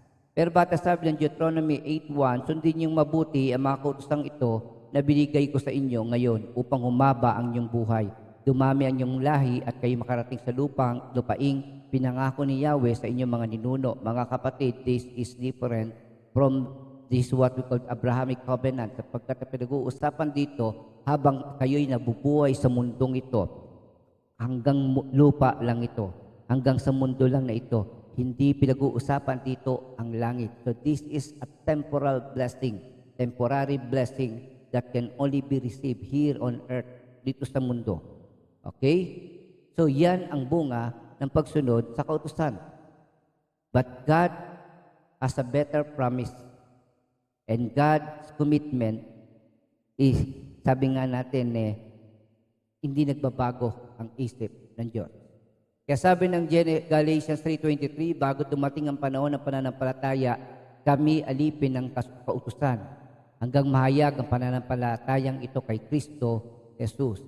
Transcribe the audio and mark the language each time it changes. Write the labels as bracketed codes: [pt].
[tl] Pero bata sabi ng Deuteronomy 8:1, sundin niyong mabuti ang mga kautosang ito na binigay ko sa inyo ngayon upang humaba ang inyong buhay. Dumami ang inyong lahi at kayo makarating sa lupaing pinangako ni Yahweh sa inyong mga ninuno. Mga kapatid, [en] this is different from this what we call Abrahamic covenant. [tl] Sapagkat pinag-uusapan dito, habang kayo'y nabubuhay sa mundong ito, hanggang lupa lang ito, hanggang sa mundo lang na ito, hindi pinag-uusapan dito ang langit. [en] So this is a temporal blessing, temporary blessing that can only be received here on earth, [tl] dito sa mundo. [en] Okay? [tl] So yan ang bunga ng pagsunod sa kautusan. [en] But God has a better promise. And God's commitment is, [tl] sabi nga natin, hindi nagbabago ang isip ng Diyos. Kaya sabi ng Galatians 3:23, bago dumating ang panahon ng pananampalataya, kami alipin ng kautusan hanggang mahayag ang pananampalatayang ito kay Kristo Jesus.